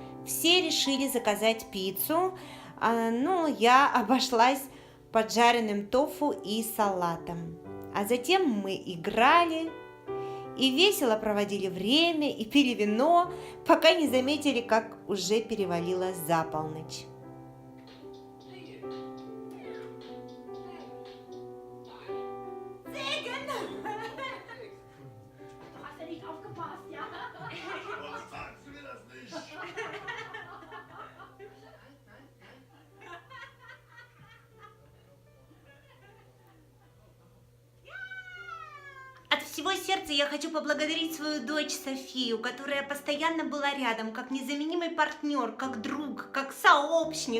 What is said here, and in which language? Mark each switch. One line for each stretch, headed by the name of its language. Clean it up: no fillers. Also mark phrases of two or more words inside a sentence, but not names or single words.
Russian: Все решили заказать пиццу, но я обошлась поджаренным тофу и салатом. А затем мы играли и весело проводили время и пили вино, пока не заметили, как уже перевалило за полночь.
German: Du hast ja nicht aufgepasst, ja? Warum sagst du mir das nicht?
Russian: От всего сердца я хочу поблагодарить свою дочь Софию, которая постоянно была рядом, как незаменимый партнер, как друг, как сообщник.